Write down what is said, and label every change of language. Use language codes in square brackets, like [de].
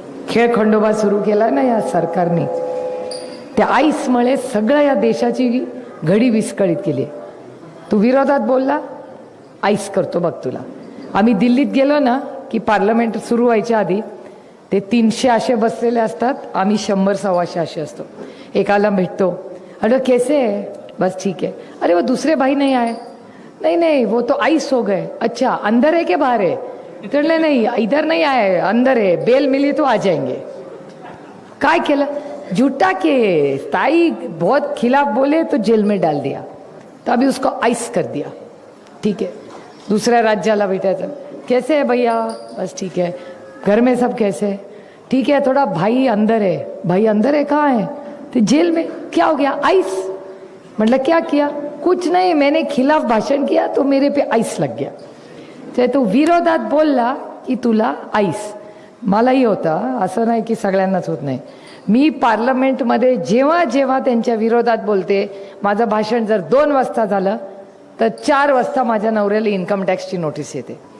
[mr] खेळखंडोबा सुरू केला ना या सरकारने, त्या आईसमुळे सगळ्या या देशाची घडी विस्कळीत केली. तू विरोधात बोलला, आईस करतो बघ तुला. आम्ही दिल्लीत गेलो ना की पार्लमेंट सुरू व्हायच्या आधी ते 300 असे बसलेले असतात, आम्ही 100-125 असे असतो. एकाला भेटतो, [hi] अरे कैसे है, बस ठीक है. अरे वो दूसरे भाई नहीं आए, नहीं नहीं वो तो आइस हो गए. अच्छा अंदर है के बाहर है, तो नहीं इधर नहीं आए, अंदर है, बेल मिली तो आ जाएंगे. [mr] काय केलं, [hi] झूठा के ताई बहुत खिलाफ बोले तो जेल में डाल दिया, तो अभी उसको आइस कर दिया. ठीक है. [mr] दूसऱ्या राज्याला भेटायचं, [hi] कैसे है भैया, बस ठीक है. घर में सब कैसे, ठीक है. थोड़ा भाई अंदर है, भाई अंदर है, कहाँ है, तो जेल में. क्या हो गया, आइस. मतलब क्या किया, कुछ नहीं, मैंने खिलाफ भाषण किया तो मेरे पे आइस लग गया. [mr] ते तू विरोधात बोलला की तुला आईस. मलाही होता, असं नाही की सगळ्यांनाच होत नाही. मी पार्लमेंटमध्ये जेव्हा जेव्हा त्यांच्या विरोधात बोलते, माझं भाषण जर 2 वाजता झालं तर 4 वाजता माझ्या नवऱ्याला इन्कम टॅक्सची नोटीस येते.